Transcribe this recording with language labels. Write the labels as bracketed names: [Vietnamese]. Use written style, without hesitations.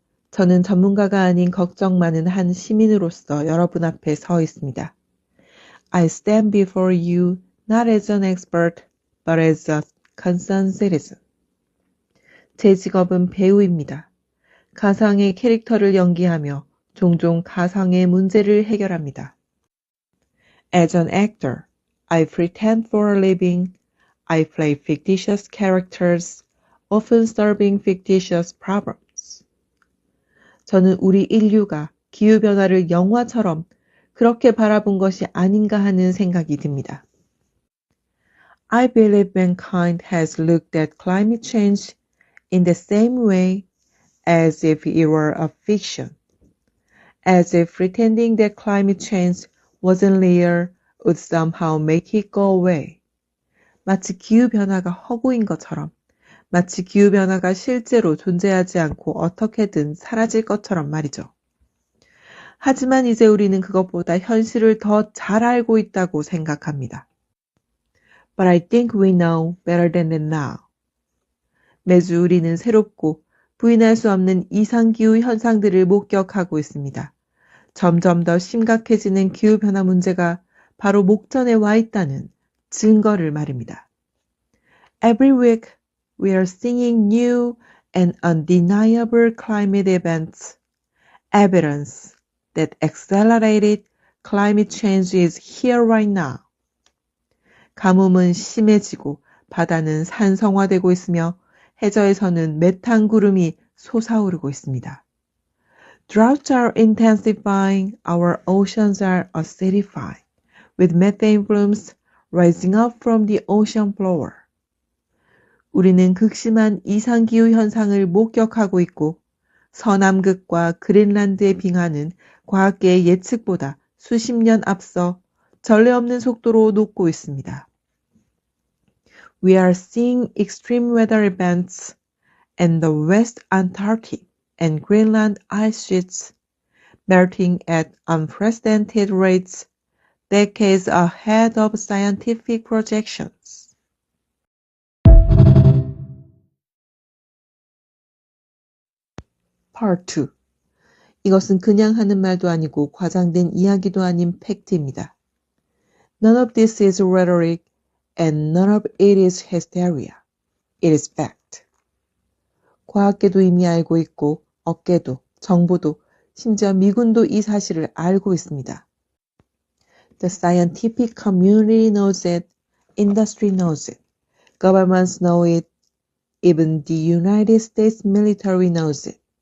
[Korean] 저는 전문가가 아닌 걱정 많은 한 시민으로서 여러분 앞에 서 있습니다. [English] I stand before you not as an expert, but as a concerned citizen. [Korean] 제 직업은 배우입니다. 가상의 캐릭터를 연기하며 종종 가상의 문제를 해결합니다. [English] As an actor, I pretend for a living. I play fictitious characters, often solving fictitious problems. [Korean] 저는 우리 인류가 기후변화를 영화처럼 그렇게 바라본 것이 아닌가 하는 생각이 듭니다. [English] I believe mankind has looked at climate change in the same way as if it were a fiction, as if pretending that climate change wasn't real would somehow make it go away. [Korean] 마치 기후변화가 허구인 것처럼, 마치 기후변화가 실제로 존재하지 않고 어떻게든 사라질 것처럼 말이죠. 하지만 이제 우리는 그것보다 현실을 더 잘 알고 있다고 생각합니다. [English] But I think we know better than that now. [Korean] 매주 우리는 새롭고 부인할 수 없는 이상기후 현상들을 목격하고 있습니다. 점점 더 심각해지는 기후변화 문제가 바로 목전에 와 있다는 증거를 말입니다. [English] Every week we are seeing new and undeniable climate events, evidence that accelerated climate change is here right now. [Korean] 가뭄은 심해지고 바다는 산성화되고 있으며 해저에서는 메탄 구름이 솟아오르고 있습니다. [English] Droughts are intensifying, our oceans are acidifying, with methane plumes rising up from the ocean floor. [Korean] 우리는 극심한 이상기후 현상을 목격하고 있고 서남극과 그린란드의 빙하는 과학계의 예측보다 수십 년 앞서 전례 없는 속도로 녹고 있습니다. [English] We are seeing extreme weather events in the West Antarctic and Greenland ice sheets melting at unprecedented rates decades ahead of scientific projections. Part 2. [Korean] 이것은 그냥 하는 말도 아니고 과장된 이야기도 아닌 팩트입니다. [English] None of this is rhetoric and none of it is hysteria. It is fact. [Korean] 과학계도 이미 알고 있고 업계도, 정부도, 심지어 미군도 이 사실을 알고 있습니다. [English] The scientific community knows it, industry knows it, governments know it, even the United States military knows it.